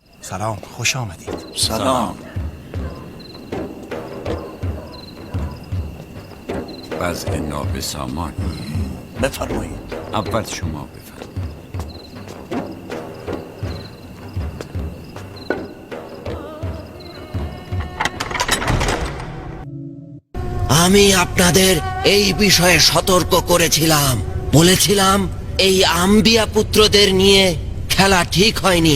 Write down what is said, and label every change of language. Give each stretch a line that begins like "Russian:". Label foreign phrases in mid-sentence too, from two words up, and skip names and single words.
Persian: سلام خوش آمدید. سلام. وضع نابسامان. بفرمایید. اول شما بفرمایید.
Bangla: আমি আপনাদের এই বিষয়ে সতর্ক করেছিলাম, বলেছিলাম এই আম্বিয়া পুত্রদের নিয়ে খেলা ঠিক হয়নি।